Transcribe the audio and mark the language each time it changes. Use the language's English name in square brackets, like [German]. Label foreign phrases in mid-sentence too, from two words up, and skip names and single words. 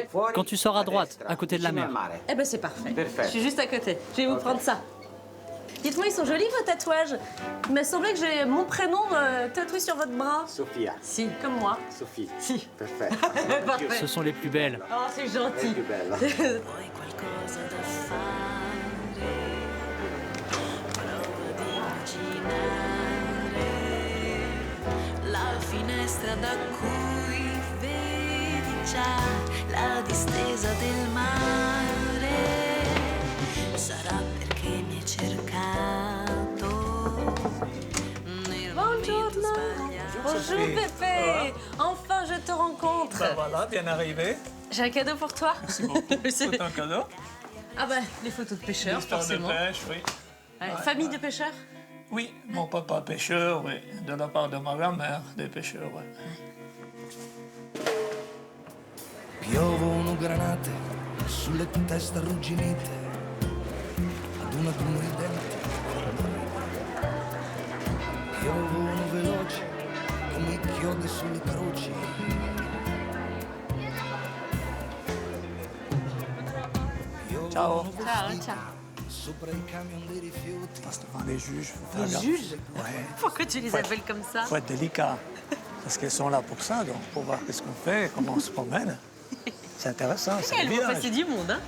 [French] Quand tu sors à droite, à côté de la mer. Eh ben c'est parfait. Parfait. Je suis juste à côté. Je vais vous prendre ça. Dites-moi, ils sont jolis vos tatouages. Il m'a semblé que j'ai mon prénom tatoué sur votre bras. Sofia. Si, comme moi. Sophie. Si. Parfait. Parfait. Ce sont les plus belles. Oh, c'est gentil. [Italian] Più bella. Poi qualcosa da fare, provo ad immaginare la finestra da cui vedi già la distesa del mare. Sarà perché mi hai cercato nel momento Buongiorno. sbagliato. [French] Bonjour Beppe. Enfin, je te rencontre. Ben voilà, bien arrivé. J'ai un cadeau pour toi. Merci beaucoup. C'est un cadeau. Ah ben, les photos de pêcheurs, L'histoire de forcément. pêche, oui. Ouais, famille de pêcheurs. Oui, mon papa pêcheur, oui. De la part de ma grand-mère, des pêcheurs, oui. [Italian] Piovono granate sulle teste arrugginite, ad uno ridente. Piovono veloci come i chiodi sulle croci. Ciao. Ciao, ciao. Sopra i camion dei rifiuti. [French] Passe devant les juges. Les juges? Ouais. Pourquoi tu les appelles comme ça? Faut être délicat. Parce qu'elles sont là pour ça, donc pour voir qu'est-ce qu'on fait, comment on se promène. C'est intéressant, c'est le Elles vont village. passer du monde, hein?